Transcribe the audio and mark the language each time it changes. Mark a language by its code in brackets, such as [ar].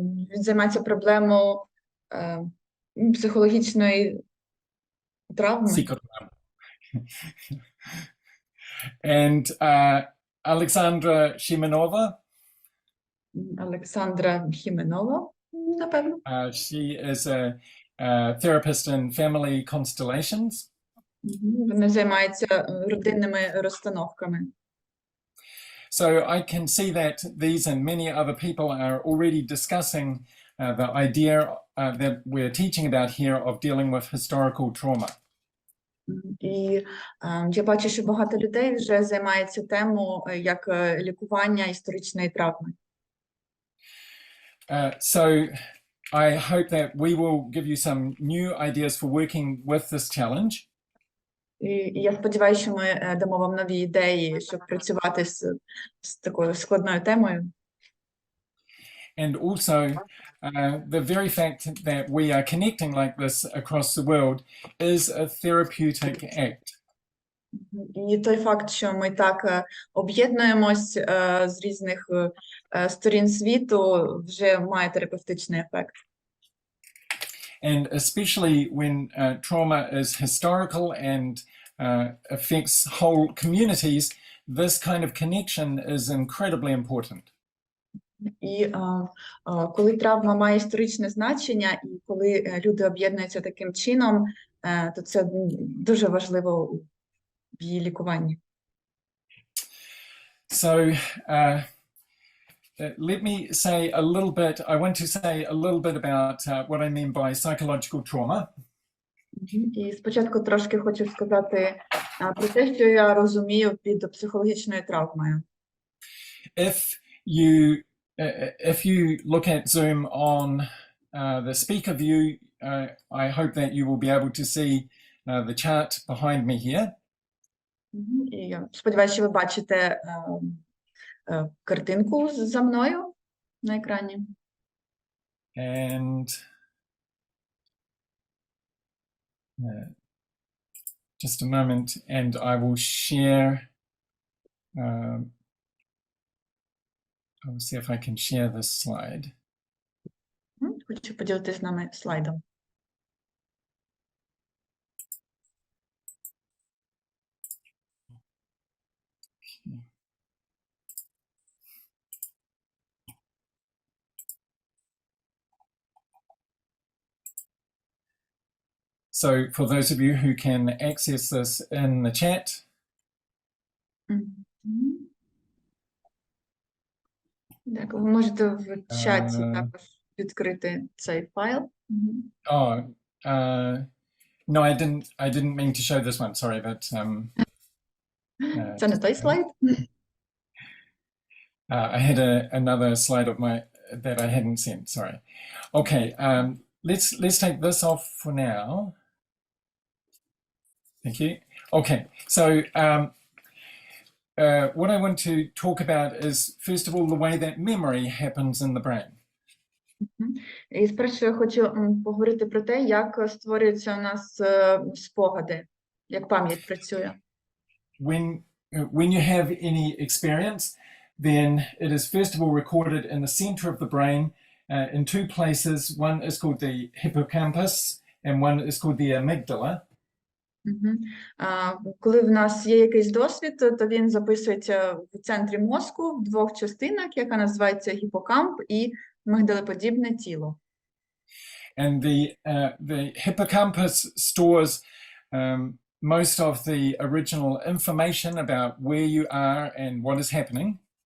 [uk] Він займається проблемою психологічної травми. [en] Psychodrama. And Alexandra Shimenova. [uk] Олександра Хіменова, напевно. [en] She is a therapist in family constellations. [uk] Вони займаються родинними розстановками. [en] So I can see that these and many other people are already discussing the idea that we're teaching about here of dealing with historical trauma. [uk] І я бачу, що багато людей вже займаються темою як лікування історичної травми. [en] So I hope that we will give you some new ideas for working with this challenge. [uk] І я сподіваюся, що ми дамо вам нові ідеї, щоб працювати з такою складною темою. [en] And also, the very fact that we are connecting like this across the world is a therapeutic act. [uk] І той факт, що ми так об'єднуємось з різних сторін світу, вже має терапевтичний ефект. [en] And especially when trauma is historical and affects whole communities, this kind of connection is incredibly important. [uk] І коли травма має історичне значення, і коли люди об'єднуються таким чином, то це дуже важливо в її лікуванні. [en] So let me say a little bit, I want to say a little bit about what I mean by psychological trauma. [uk] І спочатку трошки хочу сказати про те, що я розумію під психологічною травмою. [en] If you look at Zoom on the speaker view, I hope that you will be able to see the chart behind me here. [uk] І я сподіваюся, що ви бачите картинку за мною на екрані. [en] And just a moment, and I will share. I'll see if I can share this slide. [uk] Хочу поділитися з нами слайдом. [en] So for those of you who can access this in the chat. [uk] Так, ви можете в чаті також відкрити цей файл. [en] Oh, no, I didn't mean to show this one. Sorry, but [uk] Це не той слайд? [en] I had another slide of that I hadn't sent. Sorry. Okay, let's take this off for now. Thank you. Okay, so what I want to talk about is, first of all, the way that memory happens in the brain. [uk] І спершу я хочу поговорити про те, як створюються у нас спогади, як пам'ять працює. [en] When you have any experience, then it is first of all recorded in the center of the brain in two places. One is called the hippocampus and one is called the amygdala. [uk] Коли в нас є якийсь досвід, то він записується в центрі мозку в двох частинах, яка називається гіпокамп і мигдалеподібне тіло. [en] And the hippocampus stores most of the original information about where you are and what is happening.